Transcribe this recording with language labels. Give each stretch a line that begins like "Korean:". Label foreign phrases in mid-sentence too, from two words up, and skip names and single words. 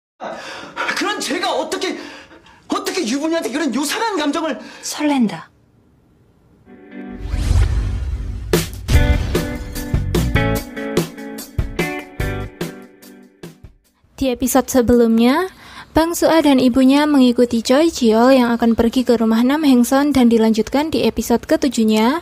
Korean: 그런 제가 어떻게 유부녀한테 그런 요상한 감정을... 설렌다.
Indonesian: Di episode sebelumnya, Bang Su-ah dan ibunya mengikuti Choi Ji-yeol yang akan pergi ke rumah Nam Heng-son dan dilanjutkan di episode ke-7-nya.